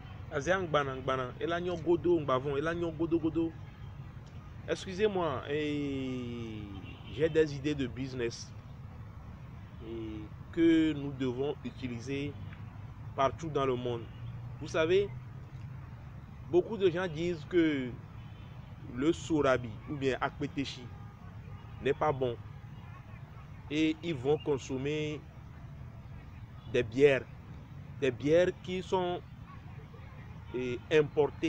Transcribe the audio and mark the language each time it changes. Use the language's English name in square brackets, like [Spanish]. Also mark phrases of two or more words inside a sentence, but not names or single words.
[French] Aziang Gbana Gbana, Elanyo Godo Mbavon, Elanyo Godo Godo. Excusez-moi, j'ai des idées de business que nous devons utiliser partout dans le monde. Vous savez, beaucoup de gens disent que le sorabi ou bien akpeteshi n'est pas bon et ils vont consommer des bières qui sont importées.